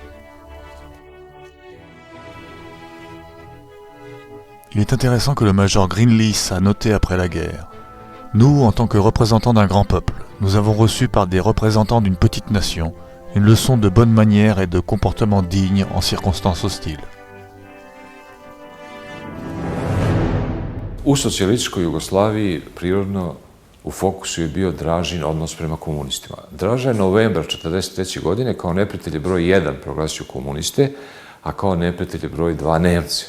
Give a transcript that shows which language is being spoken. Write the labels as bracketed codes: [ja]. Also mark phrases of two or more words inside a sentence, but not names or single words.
[fr] Il est intéressant que le major Greenlees a noté après la guerre : « Nous, en tant que représentants d'un grand peuple, nous avons reçu par des représentants d'une petite nation une leçon de bonne manière et de comportement digne en circonstances hostiles. » [sr] U socijalističkoj Jugoslaviji prirodno u fokusu je bio Dražin odnos prema komunistima. Draža je novembra 1943. godine kao neprijatelj broj 1 proglasio komuniste, a kao neprijatelj broj 2 Nemce.